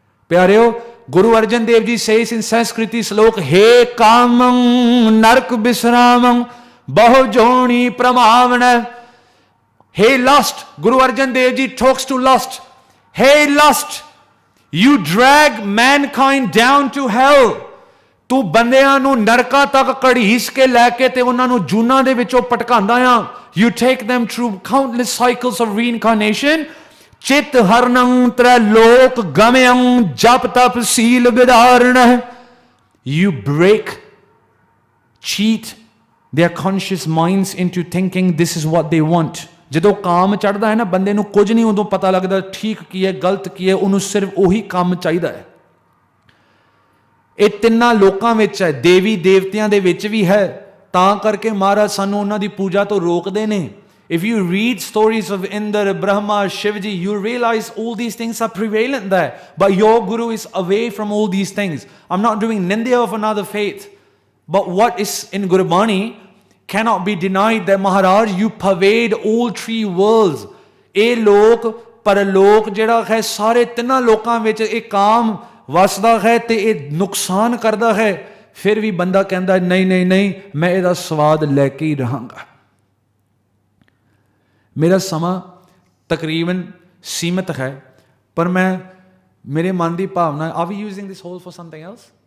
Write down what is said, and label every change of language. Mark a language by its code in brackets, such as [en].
[pa] ਪਿਆਰਿਓ, ਗੁਰੂ ਅਰਜਨ ਦੇਵ ਜੀ ਸੇਸ ਇਨ ਸੰਸਕ੍ਰਿਤੀ ਸ਼ਲੋਕ, ਹੇ ਕਾਮੰ ਨਰਕ ਬਿਸਰਾਮੰ ਬਹੁ ਜੋਣੀ ਪ੍ਰਮਾਵਣ। [en] Hey lust, Guru Arjan Dev Ji talks to lust. Hey lust, you drag mankind down to hell. [pa] ਤੂੰ ਬੰਦਿਆਂ ਨੂੰ ਨਰਕਾਂ ਤੱਕ ਘੜੀਸ ਕੇ ਲੈ ਕੇ ਤੇ ਉਹਨਾਂ ਨੂੰ ਜੂਨਾਂ ਦੇ ਵਿੱਚੋਂ ਪਟਕਾਉਂਦਾ ਆ। [en] You take them through countless cycles of reincarnation. [pa] ਚਿਤ ਹਰਨੰ ਤ੍ਰੈ ਲੋਕ ਗਮਯੰ ਜਪ ਤਪ ਸੀਲ ਵਿਦਾਰਣ। [en] You break, cheat their conscious minds into thinking this is what they want. [pa] ਜਦੋਂ ਕਾਮ ਚੜ੍ਹਦਾ ਹੈ ਨਾ ਬੰਦੇ ਨੂੰ, ਕੁਝ ਨਹੀਂ ਉਦੋਂ ਪਤਾ ਲੱਗਦਾ ਠੀਕ ਕੀ ਹੈ ਗਲਤ ਕੀ ਹੈ, ਉਹਨੂੰ ਸਿਰਫ ਉਹੀ ਕੰਮ ਚਾਹੀਦਾ ਹੈ। ਇਹ ਤਿੰਨਾਂ ਲੋਕਾਂ ਵਿੱਚ ਹੈ, ਦੇਵੀ ਦੇਵਤਿਆਂ ਦੇ ਵਿੱਚ ਵੀ ਹੈ, ਤਾਂ ਕਰਕੇ ਮਹਾਰਾਜ ਸਾਨੂੰ ਉਹਨਾਂ ਦੀ ਪੂਜਾ ਤੋਂ ਰੋਕਦੇ ਨੇ। [en] If you read stories of Indra, Brahma, Shivji, you realize all these things are prevalent there. But your Guru is away from all these things. I'm not doing nindya of another faith. But what is in Gurbani cannot be denied that Maharaj, you pervade all three worlds. [pa] ਇਹ ਲੋਕ ਪਰਲੋਕ ਜਿਹੜਾ ਹੈ, ਸਾਰੇ ਤਿੰਨਾਂ ਲੋਕਾਂ ਵਿੱਚ ਇਹ ਕਾਮ ਵਸਦਾ ਹੈ ਤੇ ਇਹ ਨੁਕਸਾਨ ਕਰਦਾ ਹੈ। ਫਿਰ ਵੀ ਬੰਦਾ ਕਹਿੰਦਾ ਨਹੀਂ ਨਹੀਂ ਨਹੀਂ, ਮੈਂ ਇਹਦਾ ਸਵਾਦ ਲੈ ਕੇ ਹੀ ਰਹਾਂਗਾ। ਮੇਰਾ ਸਮਾਂ ਤਕਰੀਬਨ ਸੀਮਿਤ ਹੈ, ਪਰ ਮੈਂ ਮੇਰੇ ਮਨ ਦੀ ਭਾਵਨਾ, [en] Are we using this hole for something else?